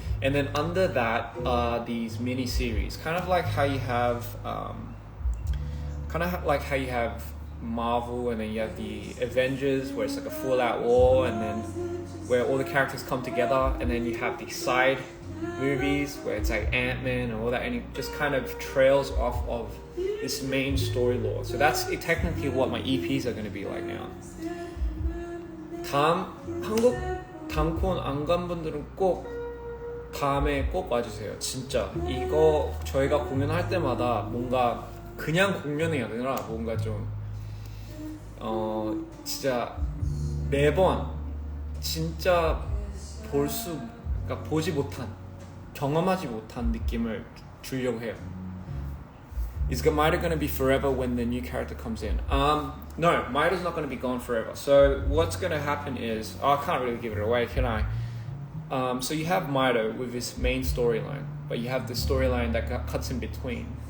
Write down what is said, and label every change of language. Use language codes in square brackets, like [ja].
[en] And then under that are these mini series, kind of like how you have Marvel, and then you have the Avengers, where it's like a full-out war, and then where all the characters come together, and then you have the side movies where it's like Ant-Man and all that, and it just kind of trails off of this main story lore. So that's technically what my EPs are going to be like now. [ko] 한국 단콘 안 간 분들은 꼭 다음에 꼭 와주세요. 진짜 이거 저희가 공연할 때마다 뭔가 그냥 공연이 아니라 뭔가 좀 진짜 매번 진짜 그러니까 보지 못한, 경험하지 못한 느낌을 주려고 해요. [en] Is Mido going to be forever when the new character comes in? No, Mido's not going to be gone forever. So what's going to happen is, I can't really give it away, can I? So you have Mido with his main storyline, but you have the storyline that cuts in between.